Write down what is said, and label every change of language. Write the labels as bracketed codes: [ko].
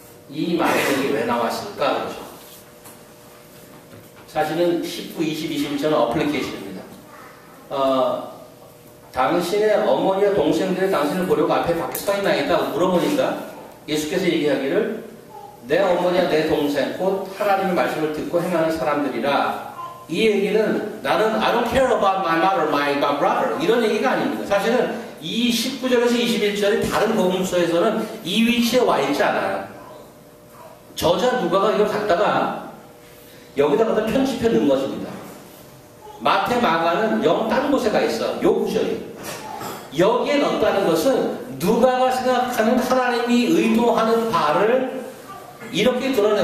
[ko] 이 말이 왜 나왔을까? 그렇죠. 사실은 19, 20, 21절은 어플리케이션입니다. 당신의 어머니와 동생들이 당신을 보려고 앞에 밖에 서 있나이다 물어보니까 예수께서 얘기하기를 내 어머니와 내 동생 곧 하나님의 말씀을 듣고 행하는 사람들이라. 이 얘기는 나는 [en] I don't care about my mother, my brother [ko] 이런 얘기가 아닙니다. 사실은 이 19절에서 21절이 다른 복음서에서는 이 위치에 와 있지 않아요. 저자 누가가 이걸 갖다가 여기다 갖다 편집해 넣은 것입니다. 마태, 마가는 영 다른 곳에 가 있어. 요 구절이. 여기에 넣었다는 것은 누가가 생각하는 하나님이 의도하는 바를 이렇게 드러내.